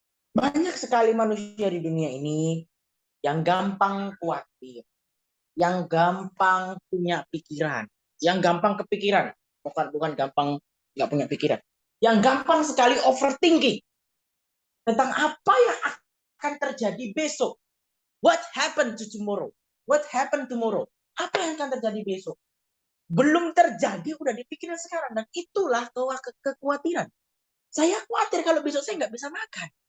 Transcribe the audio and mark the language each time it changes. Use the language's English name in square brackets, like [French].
[Indonesian] Banyak sekali manusia di dunia ini yang gampang khawatir, yang gampang punya pikiran, yang gampang kepikiran, bukan gampang nggak punya pikiran, yang gampang sekali overthinking tentang apa yang akan terjadi besok. [English] What happened to tomorrow? What happened tomorrow? [Indonesian] Apa yang akan terjadi besok? Belum terjadi, udah dipikirin sekarang. Dan itulah kekhawatiran. Saya khawatir kalau besok saya nggak bisa makan.